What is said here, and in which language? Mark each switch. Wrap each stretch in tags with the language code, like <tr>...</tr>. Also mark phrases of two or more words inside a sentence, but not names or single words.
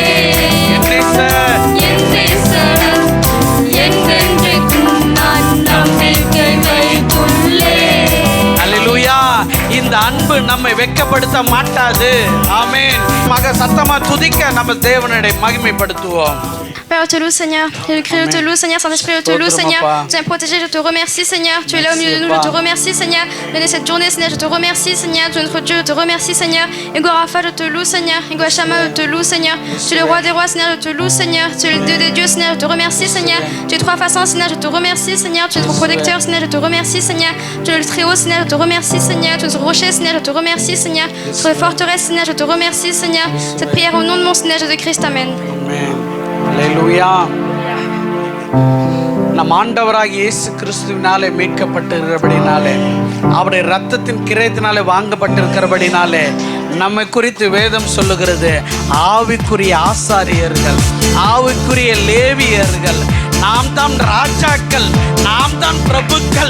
<ta>என் நேசர், என் நேசரன் என்றென்றைக்கும் நான் நம்பிக்கை வைத்துள்ளே. அல்லேலூயா. இந்த அன்பு நம்மை வெட்கப்படுத்த மாட்டாது. ஆமென். மக சத்தமா துதிக்க நம்ம தேவனை மகிமைப்படுத்துவோம்.</ta> <fr>Père, je te loue, Seigneur. Je crie, je te loue, Seigneur. Saint-Esprit, je te loue, Seigneur. Tu es protégé, je te remercie, Seigneur. Tu es là au milieu de nous, je te remercie, Seigneur. Donner cette journée, Seigneur, je te remercie, Seigneur. Tu es notre Dieu, je te remercie, Seigneur. Ego Rapha, je te loue, Seigneur. Ego Shama, je te loue, Seigneur. Tu es le roi des rois, Seigneur, je te loue, Seigneur. Tu es le Dieu des dieux, Seigneur, je te remercie, Seigneur. Tu es trois façons, Seigneur, je te remercie, Seigneur. Tu es notre protecteur, Seigneur, je te remercie, Seigneur. Tu es le très haut, Seigneur, je te remercie, Seigneur. Tu es notre rocher, Seigneur, je te remercie, Seigneur. Sur les forteresses, Seigneur, je te remercie, Seigneur. Cette prière au nom de mon Seigneur Jésus-Christ, Amen.</fr> <ta>ஆமென். அல்லேலூயா. நம் ஆண்டவராகிய இயேசு கிறிஸ்துவினாலே மீட்கப்பட்டிருக்கிறபடினாலே அவருடைய இரத்தத்தின் கிரயத்தினாலே வாங்கப்பட்டிருக்கிறபடினாலே நம்மை குறித்து வேதம் சொல்லுகிறது, ஆவிக்குரிய ஆசாரியர்கள், ஆவிக்குரிய லேவியர்கள், நாம் தான் ராஜாக்கள், நாம் தான் பிரபுக்கள்.</ta>